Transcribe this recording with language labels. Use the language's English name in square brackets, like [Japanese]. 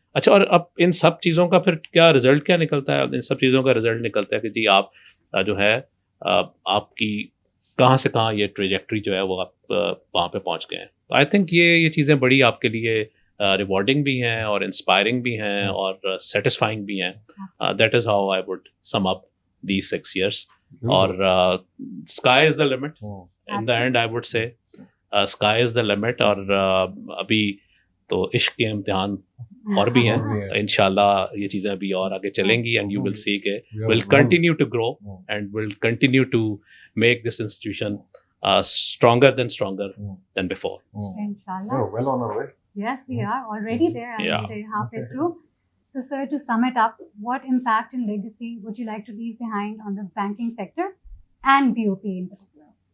[Urdu] اچھا, اور اب ان سب چیزوں کا پھر کیا رزلٹ کیا نکلتا ہے؟ ان سب چیزوں کا رزلٹ نکلتا ہے کہ جی آپ جو ہے آپ کی کہاں سے کہاں یہ ٹریجیکٹری جو ہے وہ آپ وہاں پہ پہنچ گئے ہیں. تو آئی تھنک یہ چیزیں بڑی آپ کے لیے ریوارڈنگ بھی ہیں اور انسپائرنگ بھی ہیں اور سیٹسفائنگ بھی ہیں. [English] That is how I would sum up these 6 years. Or sky is the limit. In the end I would say sky is the limit. [Urdu] اور ابھی تو عشق کے امتحان اور بھی ہیں. انشاءاللہ یہ چیزیں ابھی اور آگے چلیں گی [English] and you will see کہ we'll continue to grow and we'll continue to make this institution stronger than before. [Urdu] Inshallah. [English] Well on our way. Yes, we are already there, I would say, halfway through. So, sir, to sum it up, what impact and legacy would you like to leave behind on the banking sector and BOP in particular?